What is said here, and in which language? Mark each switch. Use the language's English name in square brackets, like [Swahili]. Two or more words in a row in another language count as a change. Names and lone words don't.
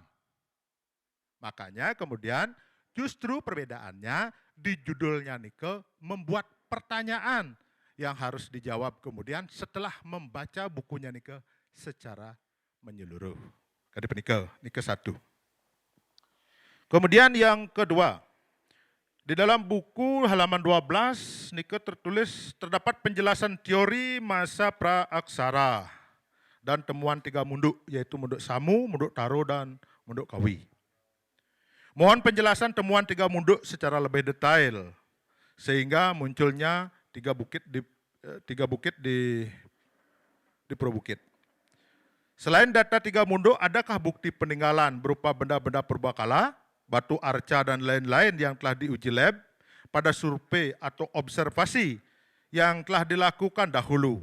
[Indonesian] Makanya kemudian justru perbedaannya di judulnya nike membuat pertanyaan yang harus dijawab kemudian setelah membaca bukunya nike secara menyeluruh. Kadip nike 1. Kemudian yang kedua, di dalam buku halaman 12 nike tertulis terdapat penjelasan teori masa praaksara dan temuan 3 munduk, yaitu munduk Samu, munduk Taro, dan munduk Kawi. Mohon penjelasan temuan 3 munduk secara lebih detail, sehingga munculnya 3 bukit di Pulau Bukit. Selain data 3 munduk, adakah bukti peninggalan berupa benda-benda purbakala, batu arca, dan lain-lain yang telah diuji lab pada survei atau observasi yang telah dilakukan dahulu?